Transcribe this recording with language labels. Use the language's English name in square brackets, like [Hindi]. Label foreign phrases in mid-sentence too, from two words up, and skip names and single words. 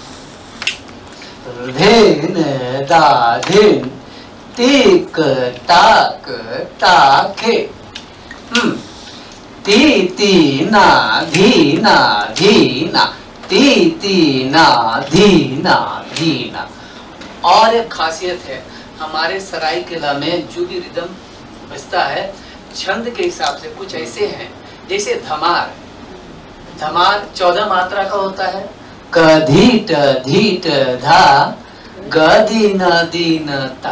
[Hindi] धेन दा दिन टिक टाक टाके ती ती ना धीना धीना ती ती ना धीना धीना। और एक खासियत है हमारे सरायकेला में जो भी रिदम बजता है छंद के हिसाब से कुछ ऐसे हैं, जैसे धमार, धमार 14 मात्रा का होता है। क धीट धीट धा ग दीन दीन ता।